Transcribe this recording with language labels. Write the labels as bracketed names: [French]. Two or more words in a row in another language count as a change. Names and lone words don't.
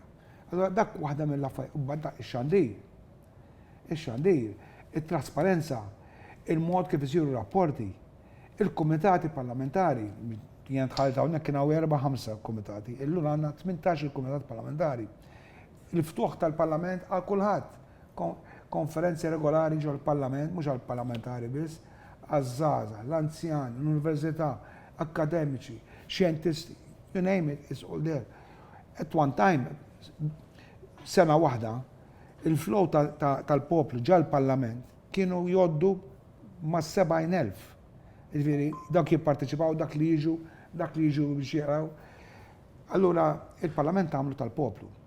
[Maltese] Allora dak waħda mill-affarijiet u badda ix-xandir. Ix-xandir, it-trasparenza, il-mod kif isiru rapporti, il-kumitati parlamentari, jien tħallit hawnhekk kien hawn 4-5 kumitati, illum għandna 18 kumitat parlamentari. Il-ftuħ tal-Parlament għal kulħadd. Konferenzi regolari ġol parlament, mhux għall parlamentari biss, għaż-żgħażagħ, l-anzjani, l-università, akademiċi, xjentisti, [English] you name it, it's all there. At one time, [Maltese] sena waħda, il-flow tal-poplu ġal parlament kienu joddu ma' 70,000. Ġifieri dak jipparteċipaw, dak li jiġu biex jaraw. Allura il-Parlament għamlu tal-poplu.